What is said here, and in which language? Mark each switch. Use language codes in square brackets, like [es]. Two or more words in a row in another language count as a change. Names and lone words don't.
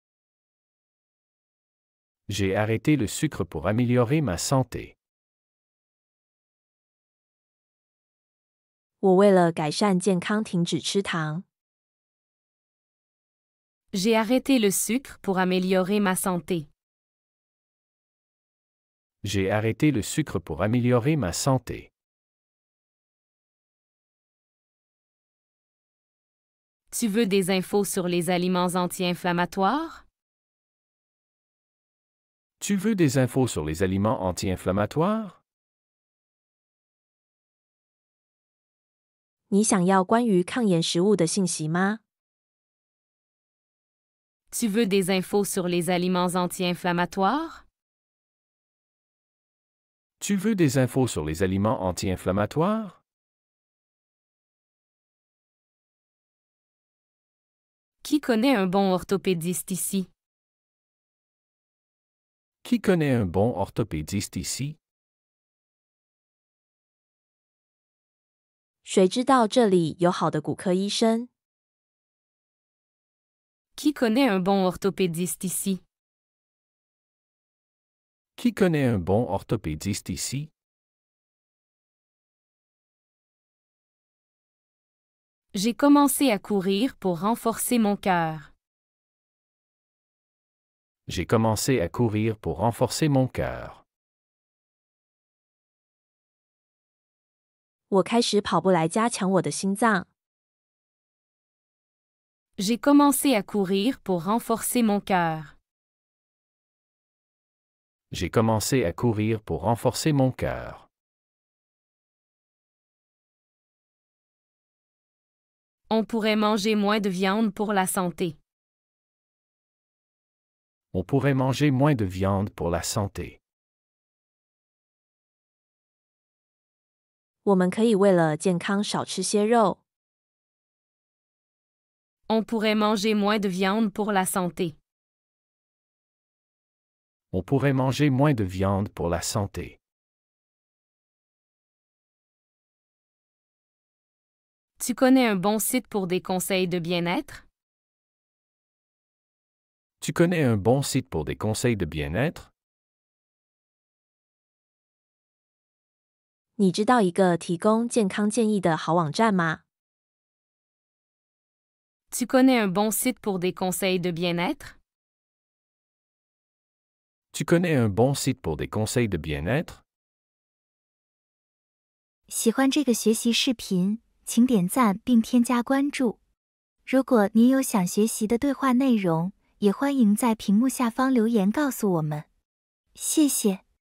[fr] J'ai arrêté le sucre pour améliorer ma santé. [zh] 我为了改善健康，停止吃糖。 [fr] J'ai arrêté le sucre pour améliorer ma santé. J'ai arrêté le sucre pour améliorer ma santé. Tu veux des infos sur les aliments anti-inflammatoires? Tu veux des infos sur les aliments anti-inflammatoires? [zh] 你想要关于抗炎食物的信息吗？ [fr] Tu veux des infos sur les aliments anti-inflammatoires? Tu veux des infos sur les aliments anti-inflammatoires? Qui connaît un bon orthopédiste ici? Qui connaît un bon orthopédiste ici? [zh] 谁知道这里有好的骨科医生？ [fr] Qui connaît un bon orthopédiste ici? Qui connaît un bon orthopédiste ici? J'ai commencé à courir pour renforcer mon cœur. J'ai commencé à courir pour renforcer mon cœur. [zh] 我开始跑步来加强我的心脏。 [fr] J'ai commencé à courir pour renforcer mon cœur. J'ai commencé à courir pour renforcer mon cœur. On pourrait manger moins de viande pour la santé. On pourrait manger moins de viande pour la santé. [zh] 我们可以为了健康少吃些肉。 [fr] On pourrait manger moins de viande pour la santé. On pourrait manger moins de viande pour la santé. Tu connais un bon site pour des conseils de bien-être? Tu connais un bon site pour des conseils de bien-être? [zh] 你知道一个提供健康建议的好网站吗？ [fr] Tu connais un bon site pour des conseils de bien-être? Tu connais un bon site pour des conseils de bien-être? [zh] 喜欢这个学习视频，请点赞并添加关注。如果您有想学习的对话内容，也欢迎在屏幕下方留言告诉我们。谢谢。